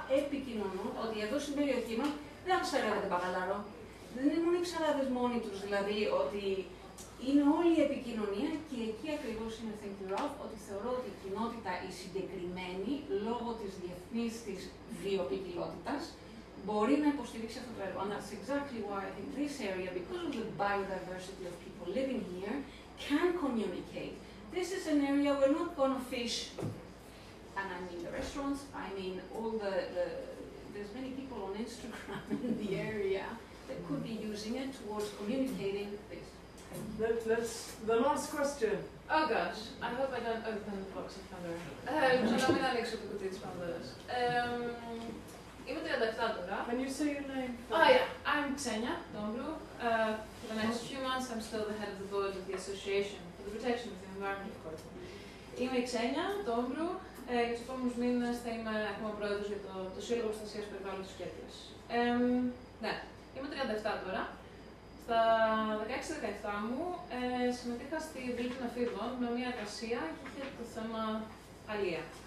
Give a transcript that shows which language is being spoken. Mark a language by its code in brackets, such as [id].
[el] Επικοινωνούν ότι εδώ στην περιοχή μας δεν ψαρεύεται μπακαλάρο. Δεν είναι μόνο οι ψαράδες μόνοι τους, δηλαδή ότι είναι όλη η επικοινωνία και εκεί ακριβώς είναι [en] thank you Ralph, [el] ότι θεωρώ ότι η κοινότητα η συγκεκριμένη, λόγω της διεθνής της βιοποικιλότητας, μπορεί να υποστηρίξει αυτό το έργο. [en] And that's exactly why I think this area, because of the biodiversity of people living here, can communicate. This is an area we're not going to fish, and I mean the restaurants, I mean all there's many people on Instagram in the area that could be using it towards communicating this. Let's the last question. Oh gosh, I hope I don't open the box of Pandora. [el] Να μην ανοίξω το κουτί της Πανδώρας. Είμαι 37 τώρα. [en] Can you say your name? Oh yeah, I'm Xenia Dombru. For the next few months I'm still the head of the board of the Association for the Protection of the Environment, of course. [el] Είμαι η Xenia Dombru. Για τους επόμενους μήνες θα είμαι ακόμα πρόεδρος για το Σύλλογο Προστασίας Περιβάλλοντος Κέρκυρας. Ναι, είμαι 37 τώρα. Στα 16-17 μου συμμετείχα στη Βουλή των Εφήβων με μια εργασία και είχε το θέμα αλεία.